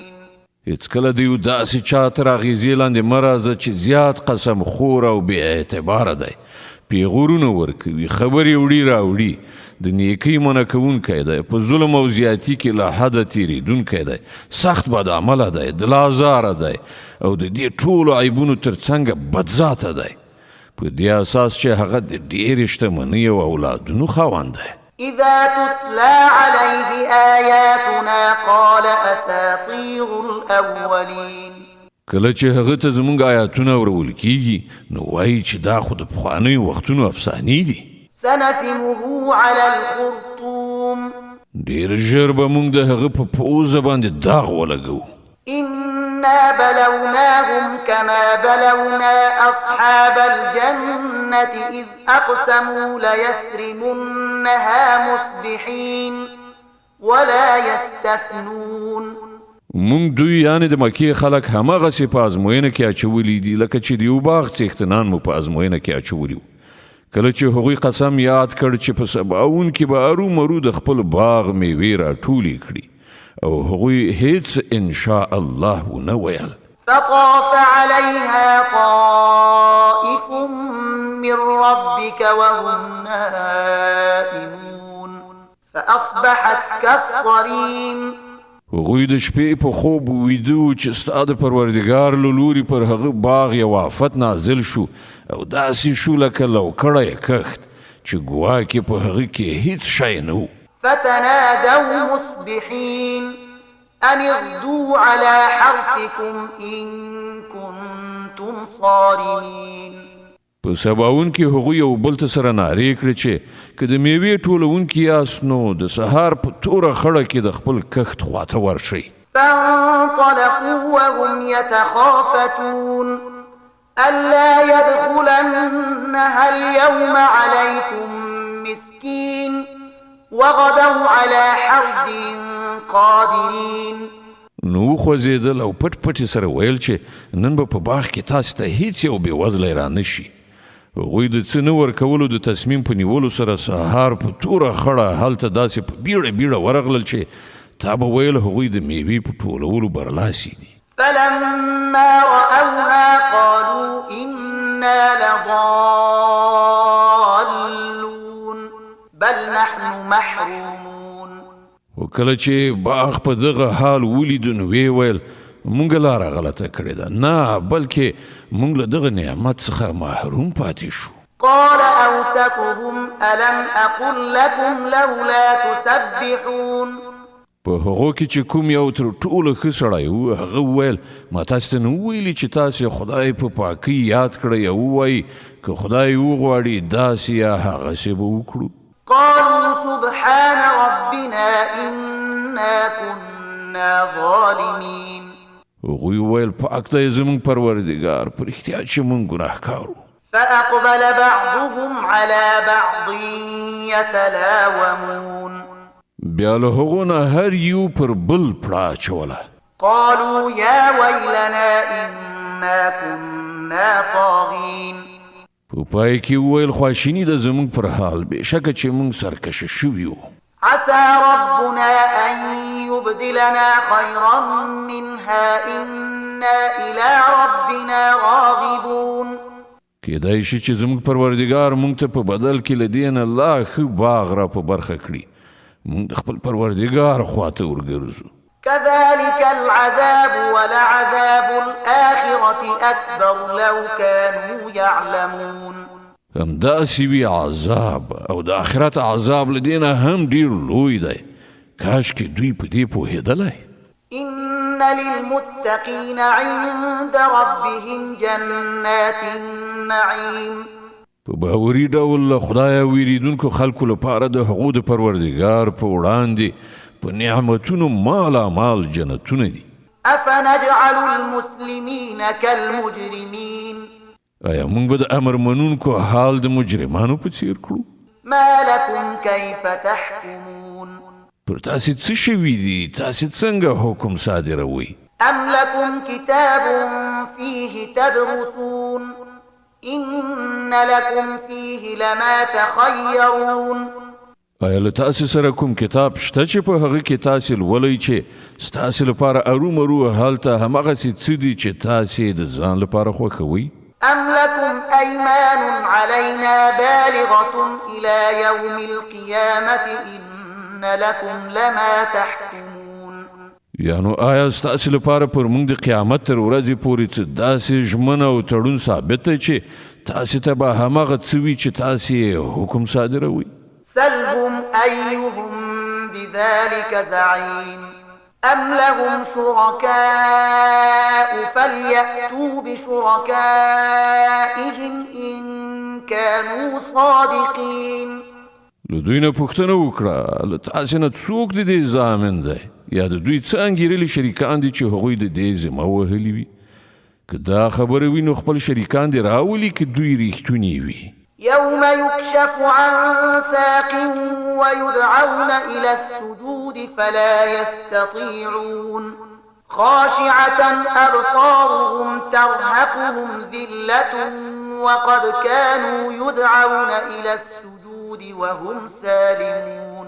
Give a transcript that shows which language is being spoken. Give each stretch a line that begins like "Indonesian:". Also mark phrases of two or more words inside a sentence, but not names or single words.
Pashto: هېڅکله د یو داسې چا تر اغېزې لاندې مه راځه چې زیات قسم خور او بې اعتباره دی، پیغورونه ورکوي، خبرې وړي راوړي، د نیکۍ منع کوونکی دی، په ظلم او زیاتي کې له حده تېرېدونکی دی، سخت بد عمله دی، دلازاره دی او د دې ټولو عیبونو تر څنګه بدذاته دی، په دې اساس چې هغه د ډېرې شتمنۍ او اولادونو خاوند دی.
Arabic: إذا تتلى عليه آياتنا قال أساطير الأولين.
Pashto: کله چې هغه ته زموږ آیاتونه اورول کیږي نو وایي چې دا خو د پخوانیو وختونو افسانې دي.
Arabic: سنسمه على الخرطوم.
Pashto: ډېر ژر به موږ د هغه په پوزه باندې داغ ولګوو.
Arabic: إنا بلوناهم كما بلونا أصحاب الجنة إذ أقسموا ليسرمنها مصبحين ولا يستثنون.
Pashto: مونږ دوی یعنې د مکې خلک هماغسې په ازموینه کې اچولي دي لکه چې د یو باغ څښتنان مو په ازموینه کې اچولي وو. کله چې هغوی قسم یاد کړ چې په سباوون کې به ارومرو د خپل باغ میوې راټولې کړي او هغوی هیڅ
Arabic: انشاء الله
Pashto: ونه ویل.
Arabic: فطاف عليها طائف من ربك وهم نائمون فأصبحت كالصريم.
Pashto: هغوی د شپې په خوب ویده چې ستا د پروردګار له لوري پر هغه باغ یو آفت نازل شو او داسې شو لکه لوکړی کښت چې ګواکې په هغه کې هیڅ شی نه و.
Arabic: فتنادوا مصبحين أن اغدوا على حرثكم إن كنتم صارمين.
Pashto: په سباوون کې هغوی یو بل ته سره نارې کړې چې که د میوې ټولونکي یاست نو د سهار په توره خړه کې د خپل کښت خواته ورشئ.
Arabic: فانطلقوا وهم يتخافتون ألا يدخلنها اليوم عليكم مسكين وغدوا على حرد قادرين.
Pashto: نو خوځېدل او پټ پټې سره ویل چې نن به په باغ کې تاسې ته هیڅ یو بېوزلی را نه شي. هغوی د څه نه ورکولو د تصمیم په نیولو سره سهار په توره خړه هلته داسې په بیړه بیړه ورغلل چې تا به ویل هغوی د میوې په ټولولو برلاسي دي.
Arabic: فلما رأوها قالوا إنا لضالون بل نحن محرومون.
Pashto: وکله چې باغ په دغه حال ولید نو وی ویل مونږ لاره غلطه کړې ده، نه بلکې مونږ له دغه نعمت څخه محروم پاتې شو.
Arabic: قال أوسطهم ألم أقل لكم لولا تسبحون.
Pashto: په هغو کې چې کوم یو تر ټولو ښه سړی و هغه وویل ما تاسو ته نه وویلي چې تاسې خدای په پاکۍ یاد کړئ او ووایي که خدای وغواړي داسې یا هغسې به وکړو.
Arabic: قالوا سبحان ربنا إنا كنا ظالمين.
Pashto: هغوی وویل پاک دی زموږ پروردګار په رښتیا چې موږ ګناهکار وو.
Arabic: فأقبل بعضهم على بعض يتلاومون.
Pashto: بیا له هغو نه هر یو پر بل پړه اچوله.
Arabic: قالوا يا ويلنا إنا كنا طاغين.
Pashto: په پای کې وویل خواشیني ده زموږ پر حال بېشکه چې موږ سرکشه شوي وو.
Arabic: عسى ربنا أن يبدلنا خيرا منها إنا إلى ربنا راغبون.
Pashto: کېدای شي چې زموږ پروردګار موږ ته په بدل کې له دې نه لا ښه باغ را په برخه کړي. موږ د خپل پروردګار خواته ورګرځو.
Arabic: كذلك العذاب ولعذاب الآخرة أكبر لو كانوا يعلمون.
Pashto: همداسې وي عذاب او د آخرت عذاب له دې نه هم ډېر لوی دی. کاشکې دوی په دې پوهېدلی.
Arabic: إن للمتقين عند ربهم جنات النعيم.
Pashto: په باوري ډول له خدایه ویریدونکو خلکو لپاره د هغو د پروردګار په وړاندې په نعمتونو مالامال جنتونه دي.
Arabic: أفنجعل المسلمين كالمجرمين.
Pashto: آیا موږ به د امر منونکو حال د مجرمانو په څیر کړو؟
Arabic: ما لكم كيف تحكمون.
Pashto: پر تاسې څه شوي دي؟ تاسې څنګه حکم صادروئ؟
Arabic: أم لكم كتاب فيه تدرسون إن لكم فيه لما تخيرون.
Pashto: آیا له تاسې سره کوم کتاب شته چې په هغه کې تاسې لولئ چې ستاسې لپاره ارومرو هلته همغسې څه دي چې تاسې د ځان لپاره خوښوئ؟
Arabic: أم لكم أيمان علينا بالغة إلى يوم القيامة إن لكم لما تحكمون.
Pashto: یعنو آیا ستاسې لپاره پر موږ د قیامت تر ورځې پورې څه داسې ژمنه او تړون ثابت دی چې تاسې ته به همغه څه وي چې تاسې حکم صادروئ؟
Arabic: سلهم أيهم بذلك زعيم أم لهم شركاء فليأتوا بشركائهم إن كانوا صادقين.
Pashto: له دوی نه پوښتنه وکړه له تاسې نه څوک د دې ضامن دی یا د دوی څه انګېرلي شریکان دي چې هغوی د دې ذمه وهلي وي. که دا خبره وي نو خپل شریکان دې راولي که دوی ریښتوني وي.
Arabic: يوم يكشف عن ساق ويدعون إلى السجود فلا يستطيعون خاشعة أبصارهم ترهقهم ذلة وقد كانوا يدعون إلى السجود وهم سالمون.